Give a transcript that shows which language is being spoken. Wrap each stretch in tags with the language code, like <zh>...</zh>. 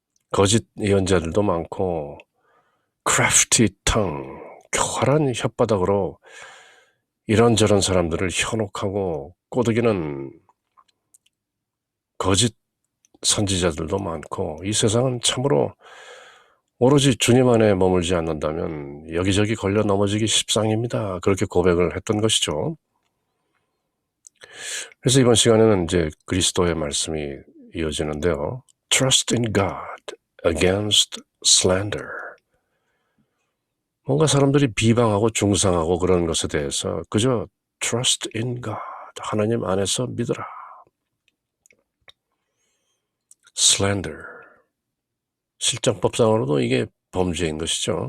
<ko>거짓 예언자들도 많고</ko> <en>crafty tongue,</en> <ko>교활한 혓바닥으로 이런저런 사람들을 현혹하고 꼬드기는 거짓 선지자들도 많고 이 세상은 참으로 오로지 주님 안에 머물지 않는다면 여기저기 걸려 넘어지기 십상입니다. 그렇게 고백을 했던 것이죠. 그래서 이번 시간에는 이제 그리스도의 말씀이 이어지는데요.</ko> <en>Trust in God against slander.</en> <ko>뭔가 사람들이 비방하고 중상하고 그런 것에 대해서 그저</ko> <en>trust in God,</en> <ko>하나님 안에서 믿어라. slander, 실정법상으로도 이게 범죄인 것이죠.</ko>